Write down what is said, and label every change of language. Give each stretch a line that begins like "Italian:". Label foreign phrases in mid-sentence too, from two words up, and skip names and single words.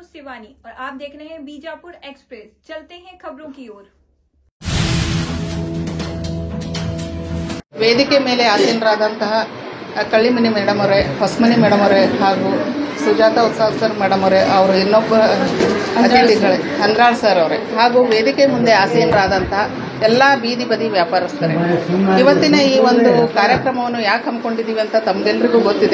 Hindi: शिवानी और आप देख रहे हैं बीजापुर एक्सप्रेस। चलते हैं खबरों की ओर।
Kannada: ವೇದಿಕೆ ಮೇಲೆ ಆಸೀನರಾದಂತಹ ಕಳ್ಳಿಮನಿ ಮೇಡಮ್ ಅವರೇ, ಹೊಸಮನಿ ಮೇಡಮ್ ಅವರೇ ಹಾಗೂ ಸುಜಾತ ಉತ್ಸಾಹರ್ ಮೇಡಮ್ ಅವರೇ, ಅವರು ಇನ್ನೊಬ್ಬ ಅತಿಥಿಗಳೇ ಹಂದ್ರಾಳ್ ಸರ್ ಅವರೇ ಹಾಗೂ ವೇದಿಕೆ ಮುಂದೆ ಆಸೀನರಾದಂತಹ ಎಲ್ಲ ಬೀದಿ ಬದಿ ವ್ಯಾಪಾರಸ್ಥರೇ, ಇವತ್ತಿನ ಈ ಒಂದು ಕಾರ್ಯಕ್ರಮವನ್ನು ಯಾಕೆ ಹಮ್ಮಿಕೊಂಡಿದ್ದೀವಿ ಅಂತ ತಮಗೆಲ್ಲರಿಗೂ ಗೊತ್ತಿದೆ.